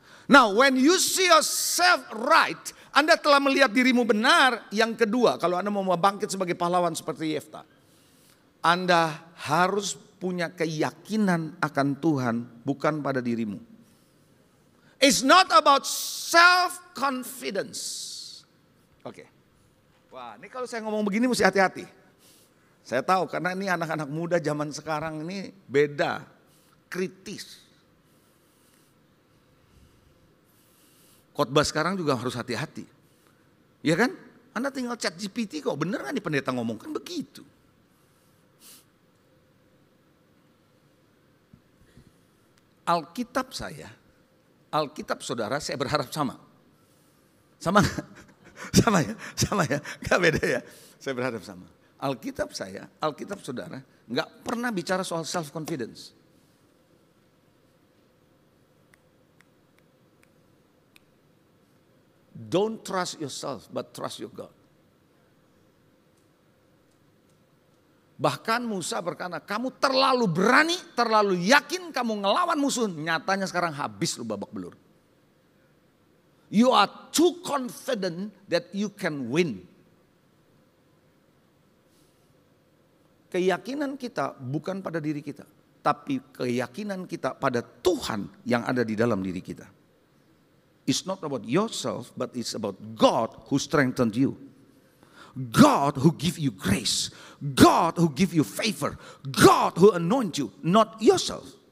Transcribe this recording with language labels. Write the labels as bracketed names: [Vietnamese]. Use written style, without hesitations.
[English] Now when you see yourself right, [Indonesian] Anda telah melihat dirimu benar. Yang kedua, kalau Anda mau bangkit sebagai pahlawan seperti Yefta, Anda harus punya keyakinan akan Tuhan, bukan pada dirimu. [English] It's not about self-confidence. [Indonesian] Oke. Wah, ini kalau saya ngomong begini mesti hati-hati. Saya tahu karena ini anak-anak muda zaman sekarang ini beda, kritis. Khotbah sekarang juga harus hati-hati. Ya kan? Anda tinggal chat GPT kok, bener kan nih pendeta ngomong, kan begitu. Alkitab saya, Alkitab saudara, saya berharap sama. Sama gak? Sama ya, gak beda ya. Saya berharap sama. Alkitab saya, Alkitab saudara, gak pernah bicara soal self-confidence. [English] Don't trust yourself, but trust your God. [Indonesian] Bahkan Musa berkata, kamu terlalu berani, terlalu yakin kamu ngelawan musuh. Nyatanya sekarang habis lu babak belur. [English] You are too confident that you can win. [Indonesian] Keyakinan kita bukan pada diri kita, tapi keyakinan kita pada Tuhan yang ada di dalam diri kita. [English] It's not about yourself, but it's about God who strengthened you. God who give you grace. God who give you favor. God who anoint you, not yourself.